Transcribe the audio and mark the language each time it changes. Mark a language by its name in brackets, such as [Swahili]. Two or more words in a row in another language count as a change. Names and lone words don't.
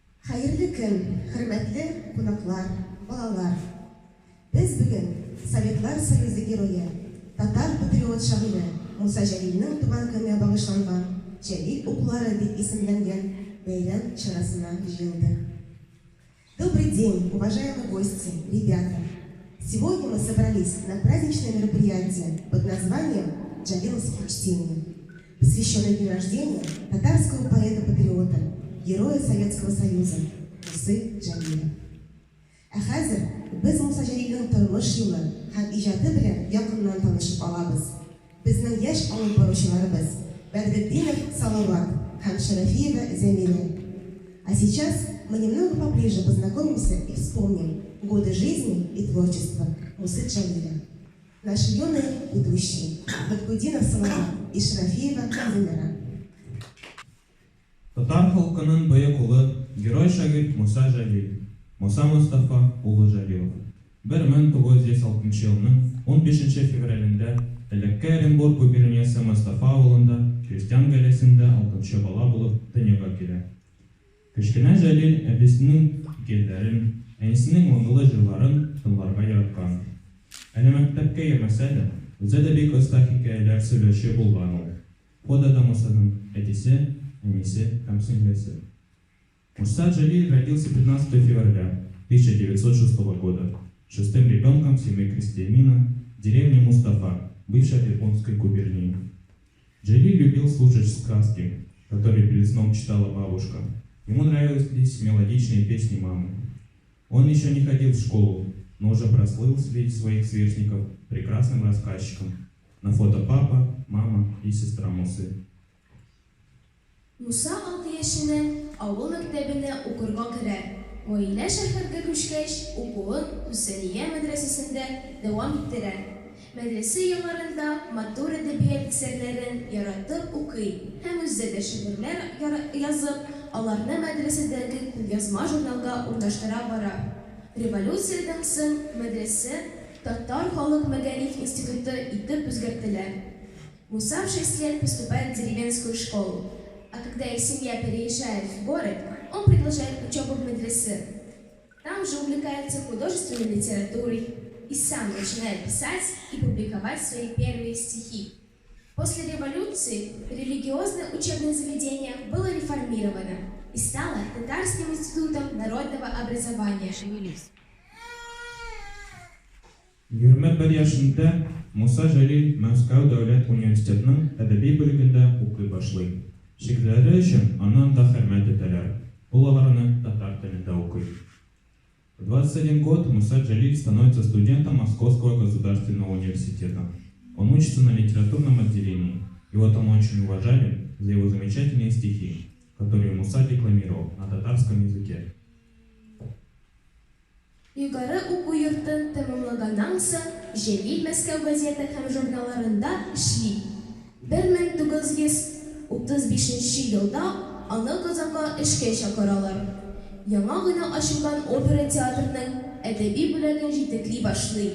[Tatar] Хәерле көн, хөрмәтле кунаклар, балалар. Без бүген Советлар Союзы герое, татар патриот шагыйре Муса Җәлилнең туган көненә багышланган Җәлил укулары дип исемләнгән бәйрәм чарасына җыелдык. [Russian] Добрый день, уважаемые гости, ребята! Сегодня мы собрались на праздничное мероприятие под названием «Джалиловские чтения», посвященное дню рождения татарского поэта-патриота, героя Советского Союза Мусы Җәлилов. [Tatar] Ә хәзер без Муса Җәлилнең тормыш юлы һәм иҗаты белән якыннан танышып алабыз. Безнең яшь алып баручыларыбыз Бәдретдинов Салават һәм Шарафиева Зәмирә. [Russian] А сейчас мы немного поближе познакомимся и вспомним годы жизни и творчества Мусы Җәлилова. Наши юные ведущие Бәдретдинов Салават и Шарафиева Зәмирә. [Tatar] Татар халкының бөек улы, герой шагыйрь Муса Җәлилов, Муса Мостафа улы Җәлилов. 1906 елның 15 февралендә элекке Оренбург губерниясе Мостафа авылында крестьян гаиләсендә 6 бала булып дөньяга килә. Кечкенә Җәлил әбисенең хикәяләрен, әнисенең моңлы җырларын тыңларга яраткан. Әле мәктәпкә йөрмәсә дә, үзе дә бик оста хикәяләр сөйләүче булган ул. Фотода Мусаның әтисе, әнисе һәм сеңлесе. [Russian] Муса Җәлил родился 15 февраля 1906 года, шестым ребенком семьи крестьянина в деревне Мустафа, бывшей Японской губернии. Җәлил любил слушать сказки, которые перед сном читала бабушка. Ему нравились мелодичные песни мамы. Он еще не ходил в школу, но уже прослыл среди своих сверстников прекрасным рассказчиком. На фото папа, мама и сестра Мусы. [Tatar] Муса 6 яшенә авыл мәктәбенә укырга керә. Гаилә шәһәргә күчкәч, укуын Хусәйния мәдрәсәсендә дәвам иттерә. Мәдрәсә елларында матур әдәбият әсәрләрен яратып укый һәм үзе дә шигырьләр язып, аларны мәдрәсәдәге күлъязма журналга урнаштыра бара. Революциядән соң мәдрәсә Татар халык мәгариф институты итеп үзгәртелә. [Russian] Муса в 6 лет поступает в деревенскую школу. А когда их семья переезжает в город, он продолжает учебу в медресе. Там же увлекается художественной литературой и сам начинает писать и публиковать свои первые стихи. После революции религиозное учебное заведение было реформировано и стало Татарским институтом народного образования. [Tatar] Егерме бер яшендә Муса Җәлил Мәскәү дәүләт университетының әдәби бүлегендә укый башлый. Шигырьләре өчен аннан да хөрмәт итәләр. Ул аларны татар телендә укый. [Russian] В 21 год Муса Җәлил становится студентом Московского государственного университета. Он учится на литературном отделении. Его там очень уважали за его замечательные стихи, которые Муса декламировал на татарском языке. [Tatar] Югары уку йортын тәмамлаганнан соң, Җәлил Мәскәү газета һәм журналларында эшли. 1935 елда аны Казанга эшкә чакыралар. Яңа гына ачылган опера театрының әдәби бүлеген җитәкли башлый.